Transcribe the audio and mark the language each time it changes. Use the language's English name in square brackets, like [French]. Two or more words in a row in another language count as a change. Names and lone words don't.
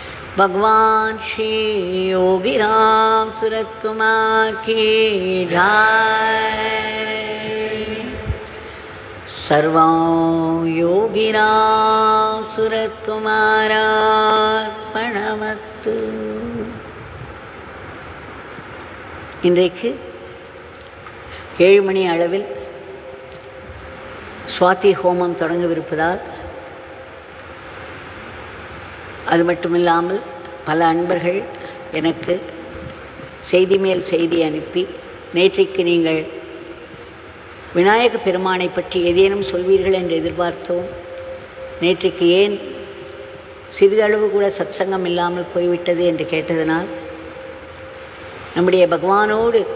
[Hindi] भगवान श्री योगीराम सूरत कुमार की जय। [Sanskrit] सर्वं योगीराम सूरत कुमारार्पणमस्तु। [Tamil] இன்றைக்கு 7 மணி அளவில் சுவாதி ஹோமம் தொடங்கவிருப்பதால் அது மட்டுமில்லாமல் பல அன்பர்கள் எனக்கு செய்தி மேல் செய்தி அனுப்பி, நேற்றைக்கு நீங்கள் விநாயக பெருமானை பற்றி ஏதேனும் சொல்வீர்கள் என்று எதிர்பார்த்தோம், நேற்றைக்கு ஏன் சிறிதளவு கூட சத்சங்கம் இல்லாமல் போய்விட்டது என்று கேட்டதனால், நம்முடைய பகவானோடு